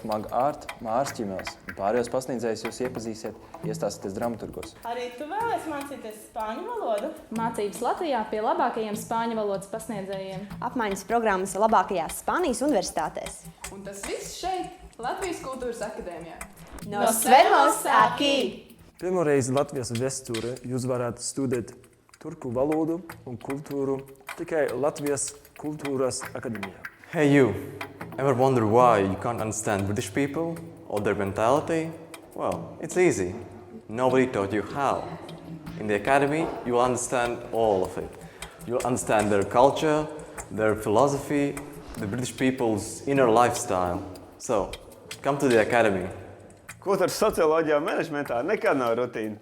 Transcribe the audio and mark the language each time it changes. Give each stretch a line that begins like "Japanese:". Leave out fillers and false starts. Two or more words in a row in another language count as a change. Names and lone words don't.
Latvian: Maga Ārta Māras Ķimels. Pārējos pasniedzējus jūs iepazīsiet, iestāsieties dramaturgos. Arī tu vēlies mācīties spāņu valodu? Mācības Latvijā pie labākajiem spāņu valodas pasniedzējiem. Apmaiņas programmas labākajās Spānijas universitātēs. Un tas viss šeit, Latvijas Kultūras akadēmijā.
Spanish: Nos vemos aquí!
Latvian: Pirmo reizi Latvijas vēsturē jūs varētu studēt turku valodu un kultūru tikai Latvijas Kultūras akadēmijā.
English: Hey you! Ever wonder why you can't understand British people or their mentality? Well, it's easy. Nobody taught you how. In the academy, you will understand all of it. You'll understand their culture, their philosophy, the British people's inner lifestyle. So, come to the academy.
Latvian: Kultūras socioloģijā un menedžmentā nekad nav rutīna.